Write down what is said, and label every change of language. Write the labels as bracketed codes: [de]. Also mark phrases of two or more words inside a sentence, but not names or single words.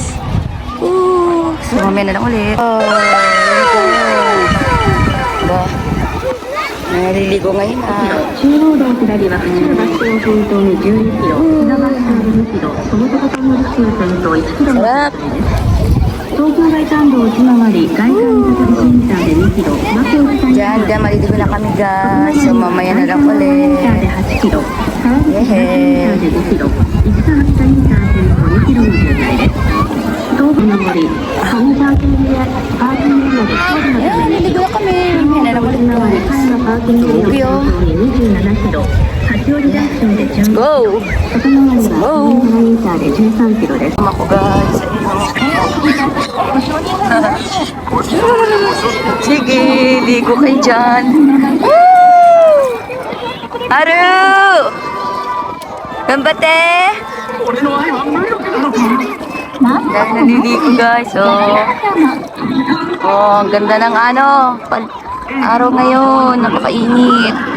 [tl] So, mamaya na lang ulit. Diba? Naliligo ngayon Sarap! [ja] 東京外環道をつながり外環道センターで2キロバスを使い [tl] Diyan, maliligo na kami guys. So mamaya na lang ulit. Yehe. Ayan, naligo na kami. Mamaya na lang ulit [en] Let's go! Let's go! [tl] Ako guys. Sige, ligo kayo dyan. Haru! Gambate! Dahil naliligo guys, ang ganda ng araw ngayon, napakainit.